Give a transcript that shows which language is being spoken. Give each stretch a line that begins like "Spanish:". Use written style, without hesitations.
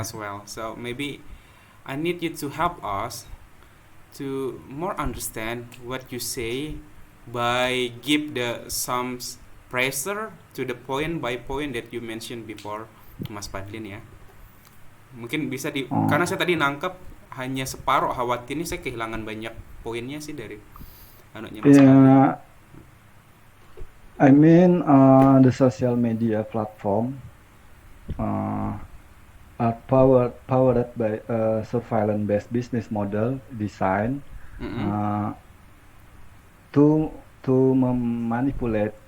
English: as well. So maybe I need you to help us to more understand what you say by give the some pressure to the point by point that you mentioned before, Mas Padlin ya.
Indonesian: Mungkin bisa karena Oh, saya tadi nangkep hanya separuh, khawatirnya saya kehilangan banyak poinnya sih dari anunya Mas Padlin.
English: yeah, I mean the social media platform uh, are powered by a surveillance-based business model designed Mm-mm. uh, to manipulate